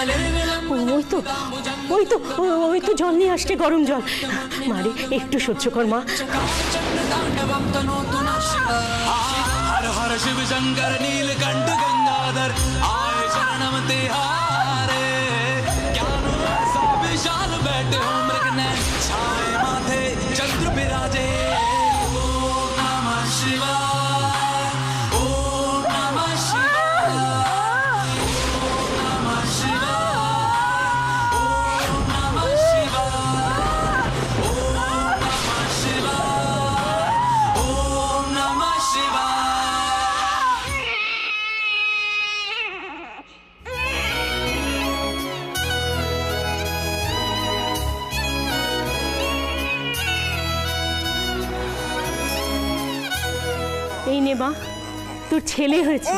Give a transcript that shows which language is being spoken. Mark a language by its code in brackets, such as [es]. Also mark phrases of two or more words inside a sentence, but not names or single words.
[bn] ওই তো জল নিয়ে আসছে, গরম জল। মারে একটু সহ্য কর মা। [hi] हर हर शिव शंकर नीलकंठ गंगाधर आए शरणम तिहारे ज्ञानो ऐसा विशाल बैठे हो मृगनयन छाए माथे चंद्र विराजे ओम नमः शिवाय ओम नमः शिवाय ओम नमः शिवाय ओम नमः शिवाय ओम नमः शिवाय ओम नमः शिवाय। [bn] এই নে মা, তোর ছেলে হয়েছে।